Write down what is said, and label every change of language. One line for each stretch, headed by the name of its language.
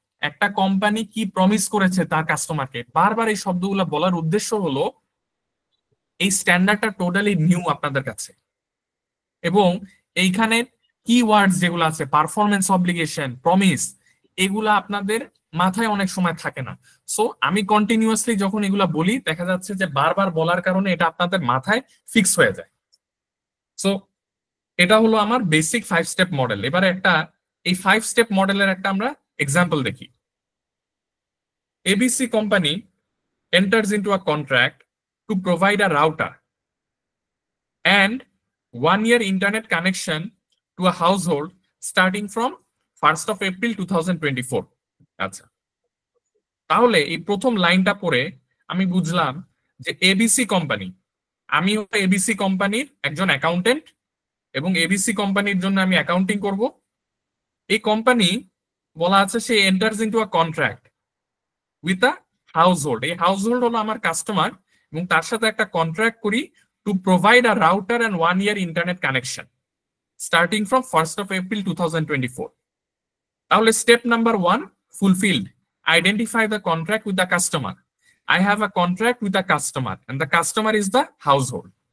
Bangla: একটা কোম্পানি কি প্রমিস করেছে তার কাস্টমারকে, বারবার এই শব্দগুলো বলার উদ্দেশ্য হলো এই স্ট্যান্ডার্ডটা টোটালি নিউ আপনাদের কাছে, এবং এইখানে কিওয়ার্ডস যেগুলো আছে পারফরমেন্স অব্লিগেশন, প্রমিস, এগুলা আপনাদের মাথায় অনেক সময় থাকে না। সো আমি কন্টিনিউয়াসলি যখন এগুলা বলি দেখা যাচ্ছে যে বারবার বলার কারণে এটা আপনাদের মাথায় ফিক্স হয়ে যায়। সো এটা হলো আমার বেসিক 5 স্টেপ মডেল। এবারে এই 5 স্টেপ মডেলের একটা আমরা এক্সাম্পল দেখি।
English: ABC company enters into a contract to provide a router and 1-year internet connection to a household starting from 1st of April 2024.
Bangla: আচ্ছা, তাহলে এই প্রথম লাইনটা পড়ে আমি বুঝলাম যে ABC কোম্পানি, আমি ABC কোম্পানির একজন অ্যাকাউন্টেন্ট এবং ABC কোম্পানির জন্য আমি অ্যাকাউন্টিং করব। এই কোম্পানি বলা আছে সে
English: Enters into a contract with a household.
Bangla: এই হাউসহোল্ড হলো আমার কাস্টমার এবং তার সাথে একটা কন্ট্রাক্ট করি
English: To provide a router and 1-year internet connection starting from 1st of April 2024.
Bangla: তাহলে step number 1 fulfilled.
English: Identify the contract with the customer. I have a contract with the customer and the customer is the household.